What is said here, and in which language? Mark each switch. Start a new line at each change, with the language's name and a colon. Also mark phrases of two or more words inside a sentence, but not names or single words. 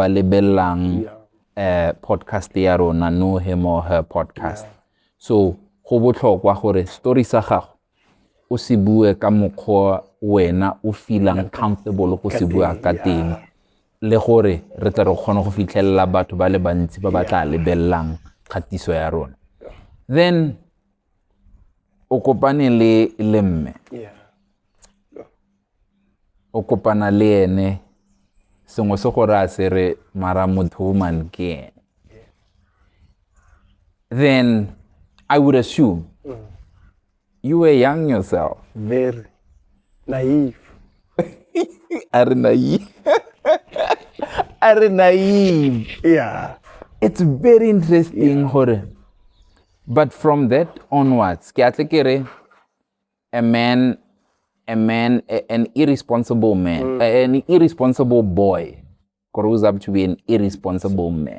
Tswana: lebellang podcast ya rona Know Him or Her podcast so go botlhokwa gore story sa gago o se bue ka mokgwa wena o feelang comfortable go se bua ka teng le gore re tle re kgone go fitlhella batho ba le bantsi ba ba tla lebellang kgatiso ya rona then o kopane le mme o kopana le ene sengwe se gore a se re mara motho man ke
English: then I would assume you were young yourself. Very naive. Are naive. Yeah. It's very interesting, Hore. But from that onwards, an irresponsible man, an irresponsible boy grows up to be an irresponsible man.